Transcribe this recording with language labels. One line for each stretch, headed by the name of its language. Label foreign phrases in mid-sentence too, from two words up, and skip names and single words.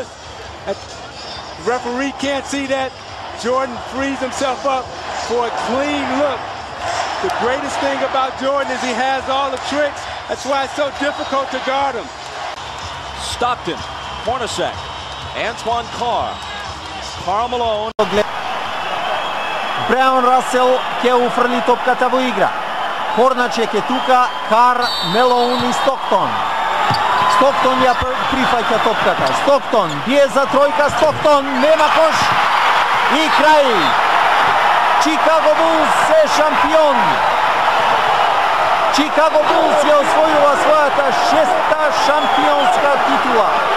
English: The referee can't see that. Jordan frees himself up for a clean look. The greatest thing about Jordan is he has all the tricks. That's why it's so difficult to guard him. Stockton, Hornacek, Antoine Carr, Karl Malone.
Macedonian: Brian Russell ќе уфрли топката во игра. Hornacek je тука, Carr, Malone и Stockton. Stockton ја прифаќа топката. Stockton бие за тројка, Stockton нема кош и крај. Chicago Bulls е шампион. Chicago Bulls ја освојува својата 6-та шампионска титула.